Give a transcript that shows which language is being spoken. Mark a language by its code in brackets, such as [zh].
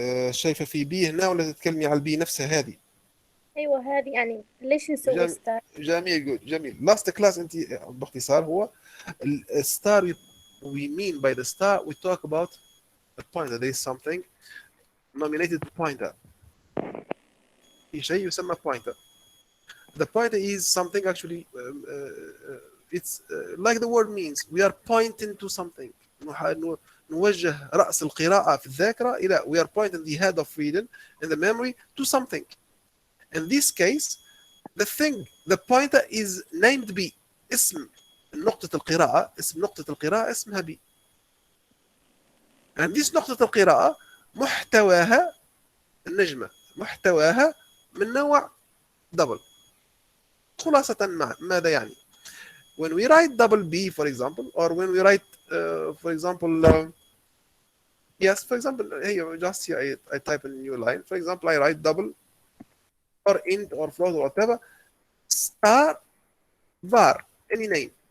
[ar] شايفة في بي هنا ولا تتكلمي على البي نفسها هذه؟ أيوة هذه، يعني ليش نسوي ستار؟ جميل جميل. [en] Last class [ar] أنت باختصار هو الستار. [en] We mean by the star we talk about a pointer. There is something nominated pointer. [ar] في شيء يسمى pointer. [en] The pointer is something actually it's like the word means we are pointing to something. [ar] نوجه رأس القراءة في الذاكرة إلى [en] we are pointing the head of reading in the memory to something. In this case, the pointer is named B. [ar] اسم نقطة القراءة اسمها B. [en] And this [ar] نقطة القراءة محتواها النجمة، محتواها من نوع double. خلاصة ماذا يعني؟ [en] When we write double B, for example, or when we write, for example, yes, for example, here, just here, I type in a new line. For example, I write double, or int, or float, or whatever, star, var, any name.